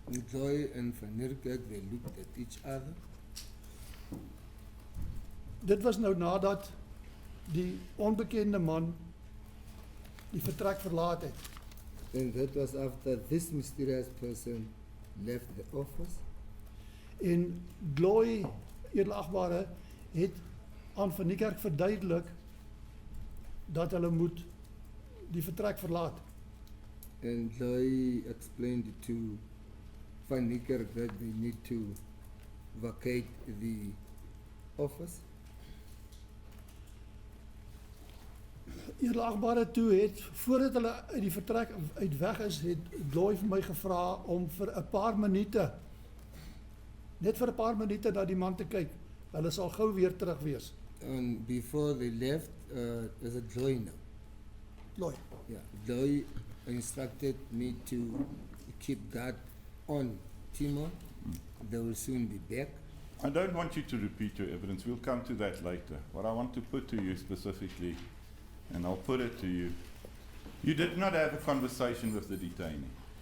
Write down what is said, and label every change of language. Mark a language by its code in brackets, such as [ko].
[en] Joy and Van Niekerk, they looked at each other. [af] Dit was nou nadat die onbekende man die vertrek verlaat het. [en] And that was after this mysterious person left the office. [af] En Gloy, edelagbare, het aan Van Niekerk verduidelik dat hulle moet die vertrek verlaat. [en] And they explained to Van Niekerk that they need to vacate the office. [af] Eerlagbare toe het, voordat hulle uit die vertrek uit weg is, het Gloy vir my gevra om vir 'n paar minute, net vir 'n paar minute na die man te kyk. Hulle sal gou weer terug wees. [en] And before they left, there's a Joy now. Gloy. Yeah, Joy instructed me to keep guard on Timor. They will soon be back. I don't want you to repeat your evidence. We'll come to that later. What I want to put to you specifically, and I'll put it to you, you did not have a conversation with the detainee.